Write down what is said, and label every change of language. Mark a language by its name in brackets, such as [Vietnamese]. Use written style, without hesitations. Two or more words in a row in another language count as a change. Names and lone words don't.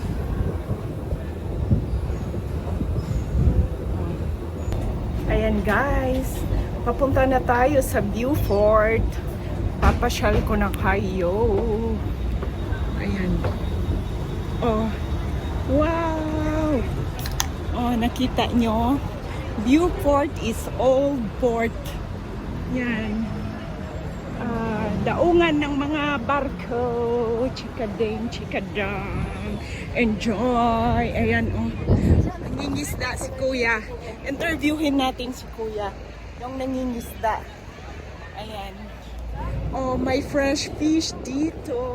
[Filipino] Ayan guys, papunta na tayo sa Vieux-Fort. Papasyal ko na kayo. Ayan. [English] Oh, wow! [Filipino] Oh, nakita nyo? [English] Vieux-Fort is old port. [Filipino] Yan. Daungan ng mga barko. Chikadeng, chikadang. Enjoy. Ayan, oh. Nangingisda si Kuya. Interviewin natin si Kuya. Yung nangingisda. Ayan. Oh, may [English] fresh fish [Filipino] dito.